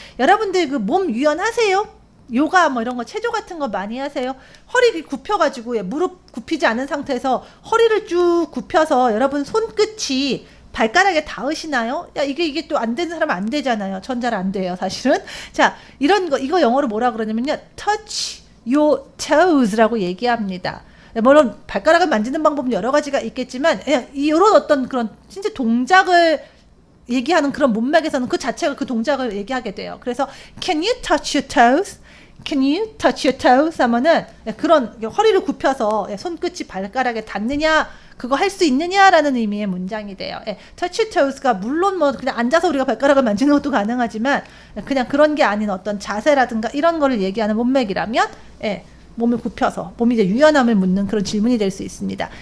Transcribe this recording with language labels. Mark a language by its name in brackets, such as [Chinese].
[Korean] 여러분들 그 몸 유연하세요? 요가 뭐 이런 거 체조 같은 거 많이 하세요? 허리 굽혀가지고 무릎 굽히지 않은 상태에서 허리를 쭉 굽혀서 여러분 손끝이 발가락에 닿으시나요? 야, 이게 또 안 되는 사람은 안 되잖아요. 전 잘 안 돼요, 사실은. 자, 이런 거, 이거 영어로 뭐라 그러냐면요. [English] touch your toes [Korean] 라고 얘기합니다. 물론, 발가락을 만지는 방법은 여러 가지가 있겠지만, 이런 어떤 그런, 진짜 동작을 얘기하는 그런 문맥에서는 그 자체가 그 동작을 얘기하게 돼요. 그래서, [English] can you touch your toes? Can you touch your toes? [Korean] 하면은, 그런, 허리를 굽혀서 손끝이 발가락에 닿느냐, 그거 할 수 있느냐라는 의미의 문장이 돼요. 예, touch toes가 물론 뭐 그냥 앉아서 우리가 발가락을 만지는 것도 가능하지만 그냥 그런 게 아닌 어떤 자세라든가 이런 거를 얘기하는 문맥이라면 예, 몸을 굽혀서 몸이 이제 유연함을 묻는 그런 질문이 될 수 있습니다.